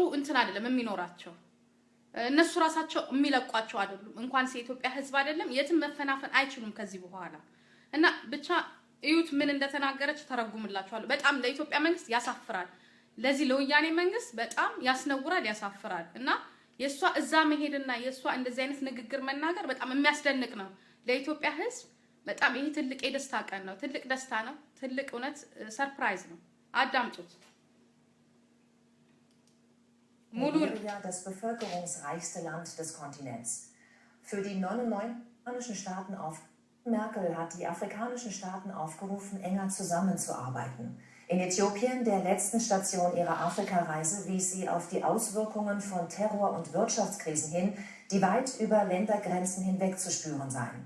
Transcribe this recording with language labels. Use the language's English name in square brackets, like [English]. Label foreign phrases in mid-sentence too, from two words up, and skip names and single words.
[Amharic] እንትን አይደለም የሚኖራቸው። እነሱ ራሳቸው የሚለቋቸው አይደሉም። እንኳን የኢትዮጵያ ህዝብ አይደለም የትም መፈናፈን አይችሉም ከዚህ በኋላ እና ብቻ እዩት ምን እንደተናገረች ተረጉምላችኋለሁ። በጣም ለኢትዮጵያ መንግስት ያሳፍራል። ለዚህ ለወያኔ መንግስት በጣም ያስነውራል፣ ያሳፍራል። እና የሷ እዛ መሄድና የሷ እንደዚህ አይነት ንግግር መናገር በጣም የሚያስደንቅ ነው ለኢትዮጵያ ህዝብ። በጣም ይሄ ትልቅ የደስታ ቀን ነው። ትልቅ ደስታ ነው። ትልቅ እውነት ሰርፕራይዝ ነው። አዳምጡት። [German] Nigeria, das bevölkerungsreichste Land des Kontinents. Für die 99 afrikanischen Staaten Merkel hat die afrikanischen Staaten aufgerufen, enger zusammenzuarbeiten. In Äthiopien, der letzten Station ihrer Afrikareise, wies sie auf die Auswirkungen von Terror- und Wirtschaftskrisen hin, die weit über Ländergrenzen hinweg zu spüren seien.